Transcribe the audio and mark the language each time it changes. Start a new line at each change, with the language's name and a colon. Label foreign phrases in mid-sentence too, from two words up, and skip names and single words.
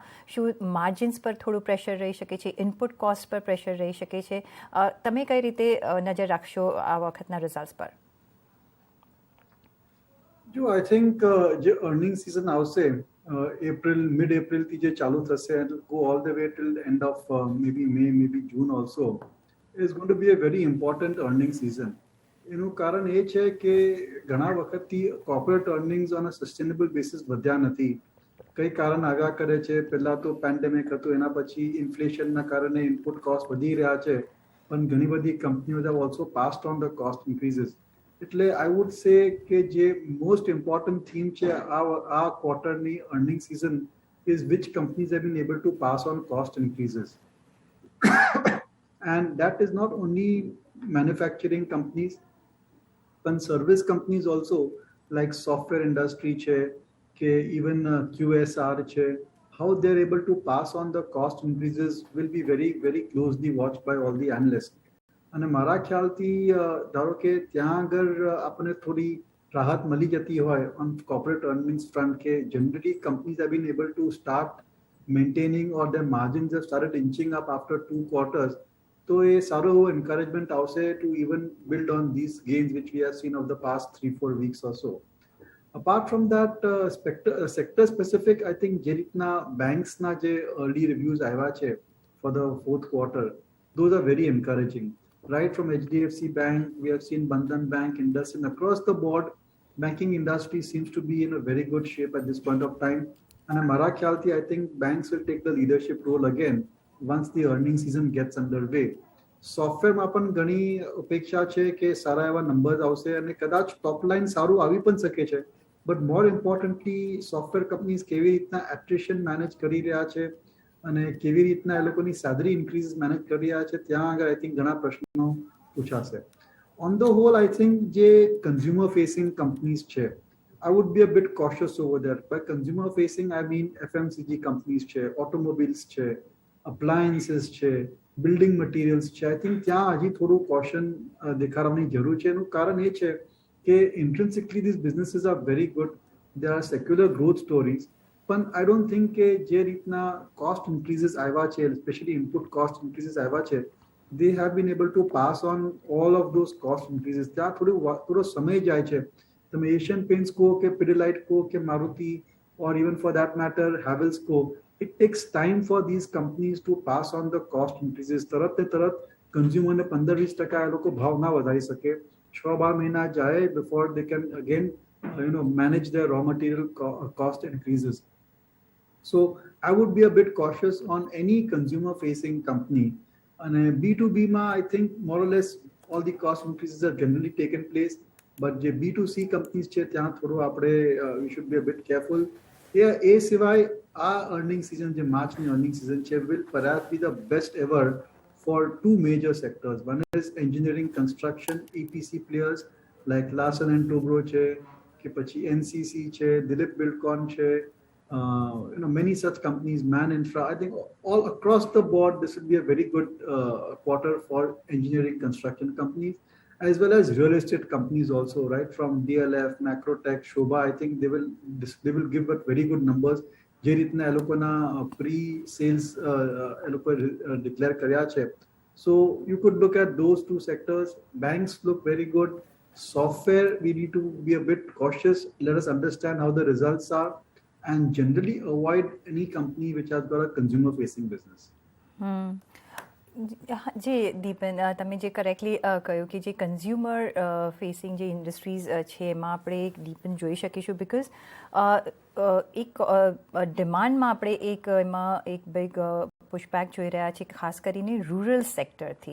Gujarati: શું માર્જિન્સ પર થોડું પ્રેશર રહી શકે છે,
English: input cost
Gujarati: પર પ્રેશર રહી શકે છે? તમે કઈ રીતે નજર રાખશો આ વખતના રિઝલ્ટ્સ પર? જો
English: I think
Gujarati: જે
English: earning season
Gujarati: આવશે મિડ એપ્રિલથી જે ચાલુ થશે,
English: and go all the way till the end of maybe May, maybe June also, is going to be a very important earning season.
Gujarati: એનું કારણ એ છે કે ઘણા વખતથી
English: corporate earnings on a sustainable basis
Gujarati: વધ્યા નથી. કઈ કારણ આવ્યા કરે છે? પહેલા તો પેન્ડેમિક હતું, એના પછી ઇન્ફ્લેશનના કારણે
English: input cost
Gujarati: વધી રહ્યા છે, પણ ઘણી બધી કંપનીઓ
English: have also passed on the cost increases. એટલે I would say
Gujarati: કે જે
English: most important theme
Gujarati: છે આ ક્વાર્ટરની
English: earning season is which companies have been able to pass on cost increases. and that is not only manufacturing companies પણ service companies also, like software industry
Gujarati: છે કે ઇવન QSR છે,
English: how they're able to pass on the cost increases will be very, very closely watched by all the analysts.
Gujarati: અને મારા ખ્યાલથી ધારો કે ત્યાં આગળ આપણને થોડી રાહત મળી જતી હોય
English: on corporate earnings front, કે generally companies have been able to start maintaining or their margins have started inching up after 2 quarters,
Gujarati: તો એ સારો એવો એન્કરેજમેન્ટ આવશે
English: to even build on these gains which we have seen of the past 3-4 weeks or so. apart from that sector specific, I think
Gujarati: જે રીતના બેંક્સના જે
English: early reviews
Gujarati: આવ્યા છે
English: for the fourth quarter, those are very encouraging. Right from HDFC Bank, we have seen Bandhan Bank, IndusInd, across the board, banking industry seems to be in a very good shape at this point of time. And
Gujarati: મારા ખ્યાલથી,
English: I think banks will take the leadership role again once the earning season gets underway.
Gujarati: સોફ્ટવેરમાં પણ ઘણી અપેક્ષા છે કે સારા એવા નંબર્સ આવશે અને કદાચ
English: top line
Gujarati: સારું આવી પણ શકે છે.
English: but more importantly software companies
Gujarati: કેવી રીતના
English: attrition manage
Gujarati: કરી રહ્યા છે અને કેવી રીતના એ લોકોની
English: salary increase manage
Gujarati: કરી રહ્યા છે, ત્યાં આગળ
English: I think
Gujarati: ઘણા પ્રશ્નો પૂછાશે.
English: on the whole I think જે consumer facing companies છે, I would be a bit cautious over there. By consumer facing, I mean FMCG companies છે, automobiles છે, appliances છે, building materials છે. I think
Gujarati: ત્યાં હજી થોડું caution દેખાડવાની જરૂર છે. એનું કારણ એ છે કે
English: intrinsically these businesses are very good. There are secular growth stories.
Gujarati: પણ
English: I don't think
Gujarati: કે જે રીતના
English: cost increases
Gujarati: આવ્યા છે,
English: especially input cost increases
Gujarati: આવ્યા છે,
English: they have been able to pass on all of those cost increases.
Gujarati: ત્યાં થોડો સમય જાય છે. તમે એશિયન પેન્ટ્સ કહો કે પિડિલાઇટ કહો કે મારુતિ
English: or even for that matter Havells કહો, it takes time for these companies to pass on the cost increases.
Gujarati: તરત ને તરત કન્ઝ્યુમરને 15-20% એ લોકો ભાવ ના વધારી શકે.
English: 6-12
Gujarati: મહિના જાય
English: before they can again manage their raw material cost increases. So I would be a bit cautious on any consumer facing company. And B2B ma, I think more or less all the cost increases are generally taken place. But જે B2C companies
Gujarati: છે ત્યાં થોડું આપણે
English: we should be a bit careful.
Gujarati: એ સિવાય આ
English: earning season,
Gujarati: જે માર્ચની
English: earning season છે, will perhaps be the best ever for two major sectors. One is engineering construction, EPC players like Larsen and Toubro છે,
Gujarati: કે પછી
English: NCC છે, Dilip Buildcon છે, many such companies, Man Infra. I think all across the board, this will be a very good quarter for engineering construction companies, as well as real estate companies also, right? From DLF, Macrotech, Shobha, I think they will give us very good numbers.
Gujarati: જે રીતના એ લોકોના pre-sales એ લોકો declare કર્યા છે.
English: So you could look at those two sectors. Banks look very good. Software, we need to be a bit cautious. Let us understand how the results are and generally avoid any company which has got a consumer facing business.
Gujarati: જે દીપન, તમે જે કરેક્ટલી કહ્યું કે જે
English: consumer facing
Gujarati: જે ઇન્ડસ્ટ્રીઝ છે એમાં આપણે એક દીપન જોઈ શકીશું, બિકોઝ એક ડિમાન્ડમાં આપણે એમાં એક
English: big pushback
Gujarati: જોઈ રહ્યા છે, ખાસ કરીને રૂરલ સેક્ટરથી.